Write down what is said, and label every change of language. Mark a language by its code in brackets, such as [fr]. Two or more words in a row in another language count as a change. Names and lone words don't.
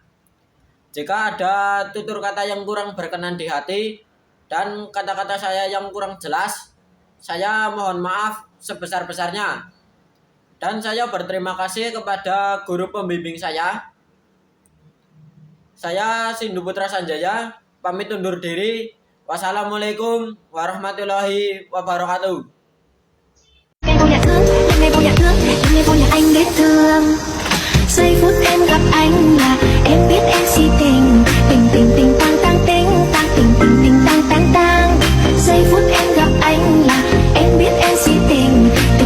[id] Jika ada tutur kata yang kurang berkenan di hati dan kata-kata saya yang kurang jelas, saya mohon maaf sebesar-besarnya. Dan saya berterima kasih kepada guru pembimbing saya. Saya Sindu Putra Sanjaya, pamit undur diri. [ar] والسلام عليكم ورحمة الله وبركاته. [vi] Ngày vô nhà thương, ngày vô nhà anh biết thương. Giây phút em gặp anh là em biết em si tình. Tình tang tang tình tang tang tang. Giây phút em gặp anh là em biết em si tình.